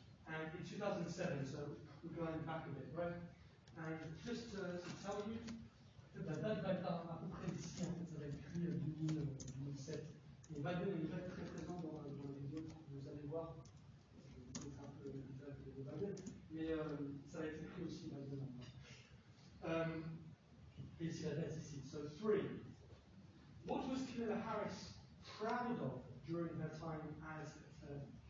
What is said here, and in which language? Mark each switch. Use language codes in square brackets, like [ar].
[en] And in 2007, so we're going back a bit, right? And just to tell you, [fr] la date va être à peu près ici, en fait, ça va être écrit 2007. Et Biden est très présent dans la vidéo, vous allez voir. Je vais vous montrer un peu le visage de Biden, mais ça va être écrit aussi Biden. Et ici, la date ici. So, 3. [en] What was Kamala Harris proud of during her time as attorney?